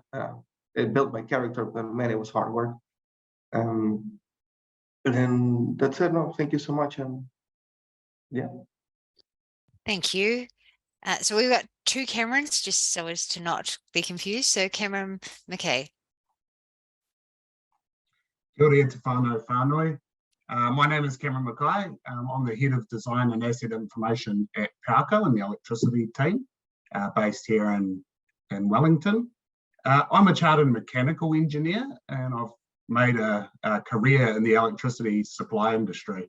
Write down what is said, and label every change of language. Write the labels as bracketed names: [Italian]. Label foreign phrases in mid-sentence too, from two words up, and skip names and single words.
[English] It built my character, but man, it was hard work. And then that's it. No, thank you so much. Yeah. Thank you. So we've got two Camerons, just so as to not be confused. So Cameron McKay. [Māori] Kia ora te whānau whānui. [English] My name is Cameron Mackay. I'm the Head of Design and Asset Information at Powerco in the electricity team, based here in Wellington. I'm a chartered mechanical engineer, and I've made a career in the electricity supply industry.